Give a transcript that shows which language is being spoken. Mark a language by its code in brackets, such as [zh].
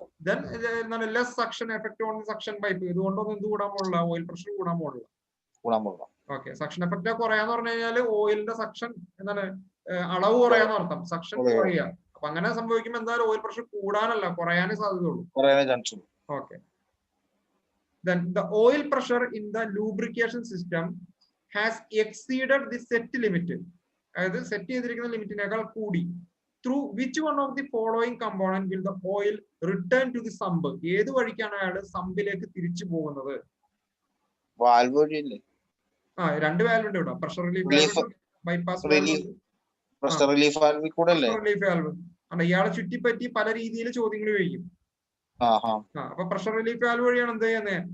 [en] Then less suction effect on suction pipe. [ml] ഇതുകൊണ്ടൊന്നും എന്ത് കൂടാൻ പോലുള്ള, ഓയിൽ പ്രഷർ കൂടാൻ പോലുള്ള. ഓക്കെ, സക്ഷൻ എഫക്ട് കുറയാന്ന് പറഞ്ഞു കഴിഞ്ഞാല് ഓയിലിന്റെ സക്ഷൻ എന്താണ് അളവ് കുറയാന്ന് അർത്ഥം, സക്ഷൻ കുറയുക. അപ്പൊ അങ്ങനെ സംഭവിക്കുമ്പോൾ എന്തായാലും ഓയിൽ പ്രഷർ കൂടാനല്ല കുറയാനേ സാധ്യതയുള്ളൂ. Okay. [en] Then the oil pressure in the lubrication system has exceeded the set limit. [ml] അതായത് സെറ്റ് ചെയ്തിരിക്കുന്ന ലിമിറ്റിനേക്കാൾ കൂടി. [en] Through which one of the following component will the oil return to the sump? [ml] ഏത് വഴിക്കാണ് അയാൾ സമ്പിലേക്ക് തിരിച്ചു പോകുന്നത്? Valve വഴിയല്ലേ? രണ്ട് വാൽവ് ഉണ്ട് ഇവിടെ. Pressure relief, bypass pressure relief valve കൂടെ അല്ലേ? റിലീഫ് വാൽവ് ആണ്. ഇയാളെ ചുറ്റിപ്പറ്റി പല രീതിയിൽ ചോദ്യങ്ങൾ ചോദിക്കും. അപ്പൊ പ്രഷർ റിലീഫ് വാൽവ് വഴിയാണ് എന്ത് ചെയ്യുന്നത്?